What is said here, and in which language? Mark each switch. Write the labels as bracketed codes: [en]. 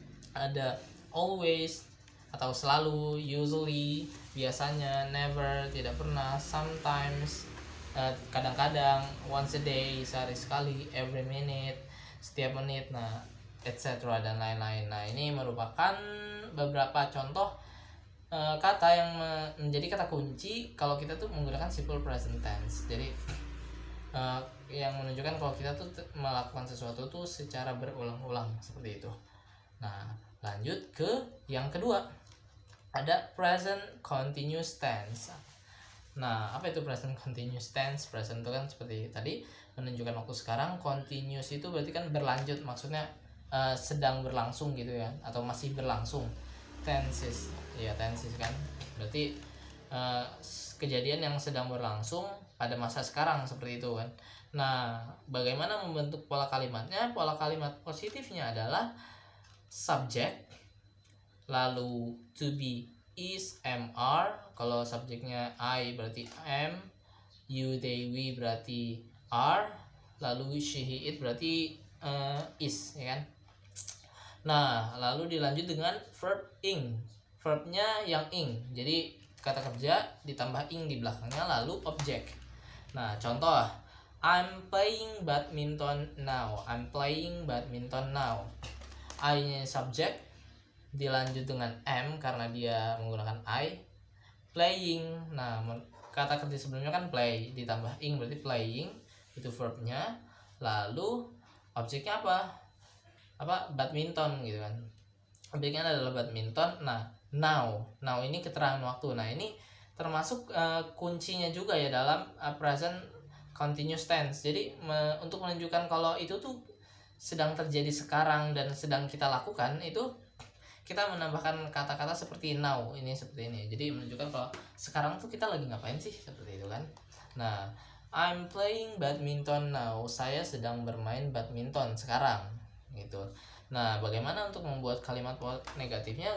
[id] Ada always atau selalu, usually, biasanya, never, tidak pernah, sometimes, kadang-kadang, once a day, sehari sekali, every minute, setiap menit, nah etc. dan lain-lain. Nah, ini merupakan beberapa contoh kata yang menjadi kata kunci kalau kita tuh menggunakan simple present tense. Jadi yang menunjukkan kalau kita tuh melakukan sesuatu tuh secara berulang-ulang seperti itu. Nah, lanjut ke yang kedua. Ada present continuous tense. Nah, apa itu present continuous tense? Present itu kan seperti tadi menunjukkan waktu sekarang, continuous itu berarti kan berlanjut, maksudnya sedang berlangsung gitu ya, atau masih berlangsung. Tenses, ya tenses kan berarti kejadian yang sedang berlangsung pada masa sekarang seperti itu kan. Nah, bagaimana membentuk pola kalimatnya? Pola kalimat positifnya adalah subject, lalu to be, is, am, are. Kalau subjeknya I berarti am, you, they, we berarti are, lalu she, he, it berarti is, ya kan. Nah, lalu dilanjut dengan verb ing. Verbnya yang ing. Jadi kata kerja ditambah ing di belakangnya lalu objek. Nah, contoh, [en] I'm playing badminton now. I'm playing badminton now. [id] I-nya subjek dilanjut dengan am karena dia menggunakan I. Playing. Nah, kata kerja sebelumnya kan play ditambah ing berarti playing, itu verbnya. Lalu objeknya apa badminton gitu kan, objeknya adalah badminton. Nah, now ini keterangan waktu. Nah, ini termasuk kuncinya juga ya dalam present continuous tense. Jadi untuk menunjukkan kalau itu tuh sedang terjadi sekarang dan sedang kita lakukan, itu kita menambahkan kata-kata seperti now, ini seperti ini. Jadi menunjukkan kalau sekarang tuh kita lagi ngapain sih, seperti itu kan. [en] Nah, I'm playing badminton now. [id] Saya sedang bermain badminton sekarang gitu. Nah, bagaimana untuk membuat kalimat negatifnya?